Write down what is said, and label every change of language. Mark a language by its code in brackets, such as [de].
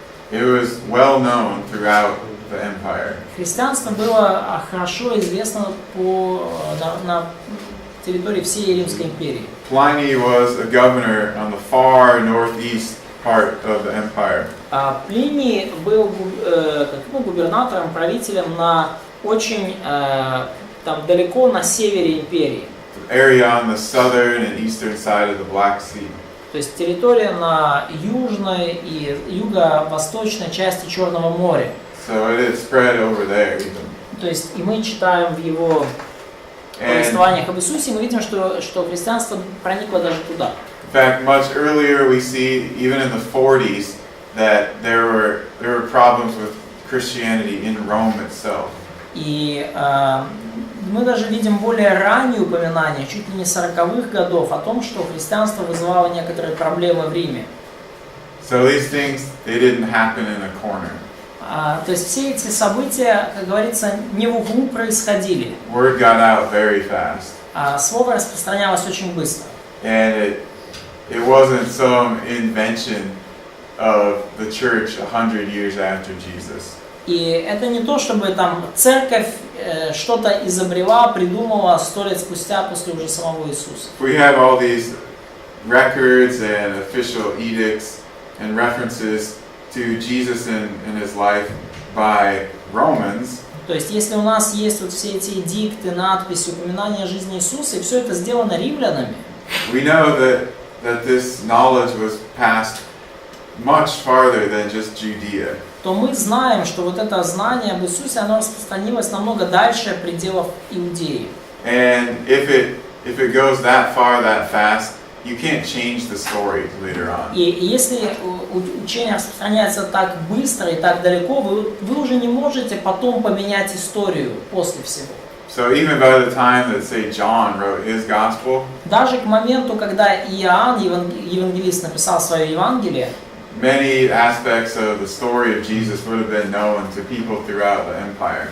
[en] It was well known throughout the empire. [ru] Христианство было хорошо известно на территории всей Римской империи. [en] Pliny was a governor on the far northeast part of the empire. [ru] Плиний был губернатором, правителем на очень там далеко на севере империи. [en] Area on the southern and eastern side of the Black Sea. [ru] То есть территория на южной и юго-восточной части Черного моря. [en] So it had spread over there even. [ru] То есть и мы читаем в его повествованиях об Иисусе, мы видим, что христианство проникло даже туда. [en] In fact, much earlier we see, even in the 40s, that there were problems with Christianity in Rome itself. [ru] И мы даже видим более ранние упоминания, чуть ли не 40-х годов, о том, что христианство вызывало некоторые проблемы в Риме. [en] So these things, they didn't happen in a corner. [ru] То есть все эти события, как говорится, не в углу происходили. [en] Word got out very fast. [ru] Слово распространялось очень быстро. [en] And it wasn't some invention of the church 100 years after Jesus. [ru] И это не то, чтобы там церковь что-то изобрела, придумала 100 лет спустя после уже самого Иисуса. [en] We have all these records and official edicts and references to Jesus and his life by Romans. [ru] То есть, если у нас есть вот все эти эдикты, надписи, упоминания жизни Иисуса, и все это сделано римлянами, [en] We know that this knowledge was passed much farther than just Judea. [ru] то мы знаем, что вот это знание об Иисусе, оно распространилось намного дальше пределов Иудеи. [en] And if it goes that far, that fast, you can't change the story later on. [ru] И если учение распространяется так быстро и так далеко, вы уже не можете потом поменять историю после всего. [en] So even by the time that, say, John wrote his gospel, [ru] Даже к моменту, когда Иоанн, евангелист, написал свое Евангелие, [en] many aspects of the story of Jesus would have been known to people throughout the empire.